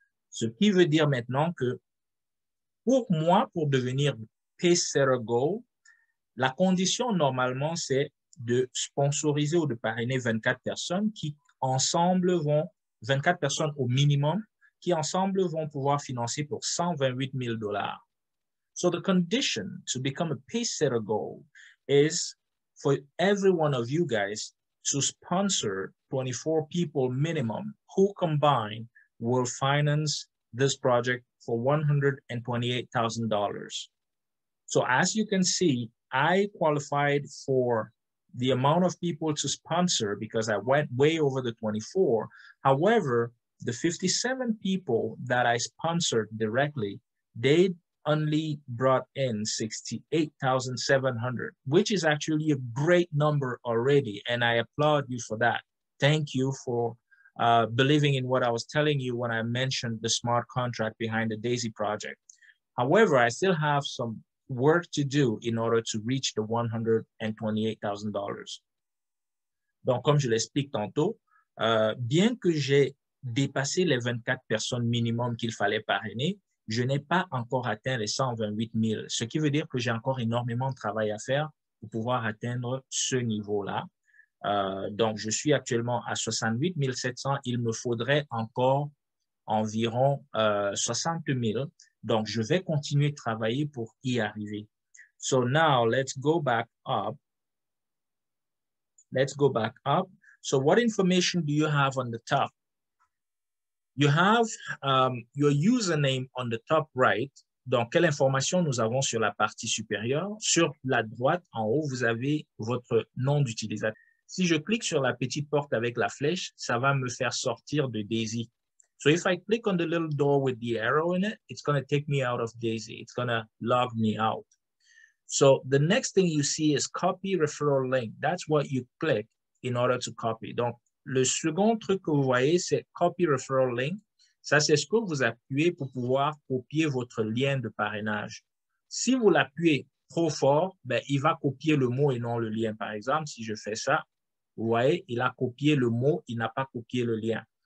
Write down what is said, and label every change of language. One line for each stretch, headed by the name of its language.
French: Ce qui veut dire maintenant que pour moi, pour devenir Pacesetter Gold, la condition, normalement, c'est de sponsoriser ou de parrainer 24 personnes qui, ensemble, 24 personnes au minimum, qui, ensemble, vont pouvoir financer pour $128 000.
English: So the condition to become a Pacesetter Gold is for every one of you guys to sponsor 24 people minimum who combined will finance this project for $128,000. So as you can see, I qualified for the amount of people to sponsor because I went way over the 24. However, the 57 people that I sponsored directly, they only brought in 68,700, which is actually a great number already. And I applaud you for that. Thank you for believing in what I was telling you when I mentioned the smart contract behind the DAISY project. However, I still have some work to do in order to reach the $128,000.
French: Donc, comme je l'explique tantôt, bien que j'ai dépassé les 24 personnes minimum qu'il fallait parrainer, je n'ai pas encore atteint les 128 000, ce qui veut dire que j'ai encore énormément de travail à faire pour pouvoir atteindre ce niveau-là. Donc, je suis actuellement à 68 700. Il me faudrait encore environ 60 000. Donc, je vais continuer de travailler pour y arriver.
English: So now, let's go back up. Let's go back up. So what information do you have on the top? You have your username on the top right.
French: Donc, quelle information nous avons sur la partie supérieure? Sur la droite, en haut, vous avez votre nom d'utilisateur. Si je clique sur la petite porte avec la flèche, ça va me faire sortir de Daisy.
English: So if I click on the little door with the arrow in it, it's going to take me out of Daisy. It's going to log me out. So the next thing you see is copy referral link. That's what you click in order to copy.
French: Donc, le second truc que vous voyez, c'est copy referral link. Ça, c'est ce que vous appuyez pour pouvoir copier votre lien de parrainage. Si vous l'appuyez trop fort, ben, il va copier le mot et non le lien. Par exemple, si je fais ça, vous voyez, il a copié le mot, il n'a pas copié le lien.